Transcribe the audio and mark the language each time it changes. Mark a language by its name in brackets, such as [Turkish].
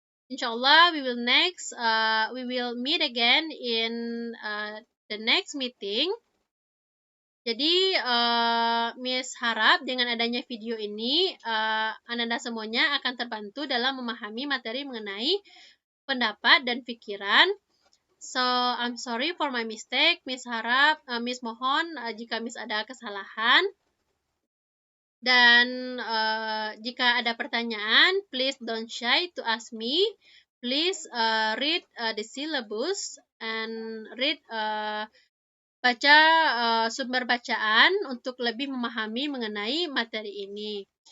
[English] Inshallah we will meet again in the next meeting. [Indonesian] Jadi, Miss harap dengan adanya video ini, Anda semuanya akan terbantu dalam memahami materi mengenai pendapat dan pikiran. [English] So, I'm sorry for my mistake. [Indonesian] Miss harap, Miss mohon jika Miss ada kesalahan. Dan jika ada pertanyaan, [English] please don't shy to ask me. Please read the syllabus and read [Indonesian] baca sumber bacaan untuk lebih memahami mengenai materi ini.